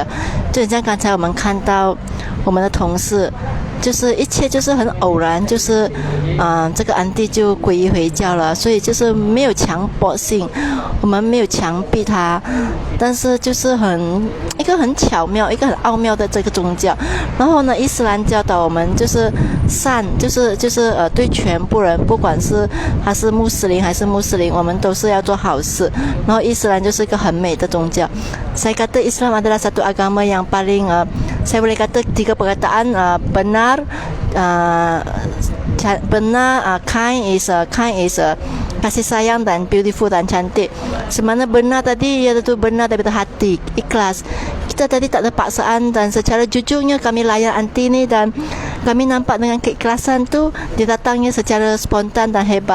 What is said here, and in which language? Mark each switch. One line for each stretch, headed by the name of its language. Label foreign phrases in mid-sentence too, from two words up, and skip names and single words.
Chinese: 就像刚才我们看到我们的同事，就是一切就是很偶然，就是这个安迪就皈依回教了，所以就是没有强迫性，我们没有强逼他，但是就是一个很巧妙，一个很奥妙的这个宗教。然后呢，伊斯兰教导我们就是善，就是对全部人，不管是他是穆斯林还是穆斯林，我们都是要做好事。然后伊斯兰就是一个很美的宗教。
Malay: Saya kata Islam adalah satu agama yang paling saya boleh kata 3 perkataan benar,
English: kind is
Malay: kasih sayang, dan beautiful dan cantik. Semana benar tadi iaitu benar daripada hati, ikhlas. Kita tadi tak ada paksaan dan secara jujurnya kami layan anti ni, dan kami nampak dengan keikhlasan tu dia datangnya secara spontan dan hebat.